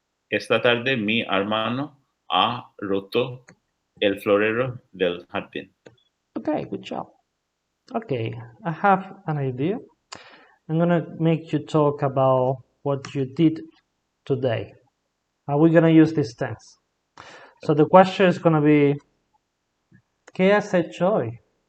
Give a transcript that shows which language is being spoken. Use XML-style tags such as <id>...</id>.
<es>Esta tarde mi hermano ha roto el florero del jardín.</es> <en>Okay, good job. Okay, I have an idea. I'm gonna make you talk about what you did today. Are we gonna use this tense? So the question is gonna be,</en> <es>¿qué has hecho hoy?</es>